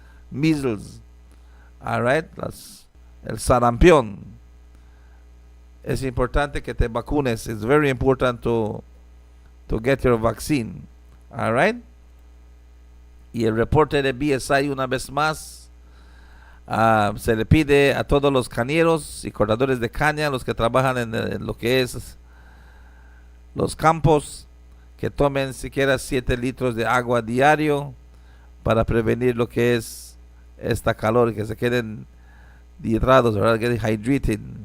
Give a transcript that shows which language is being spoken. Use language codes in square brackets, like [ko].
[en] Measles, all right, [es] el sarampión. Es importante que te vacunes. [en] It's very important to get your vaccine, all right. [es] Y el reporte de BSI una vez más, se le pide a todos los cañeros y cortadores de caña, los que trabajan en lo que es los campos, que tomen siquiera 7 litros de agua diario para prevenir lo que es esta calor, que se queden dehidratados, ¿verdad? [en] Get hydrated.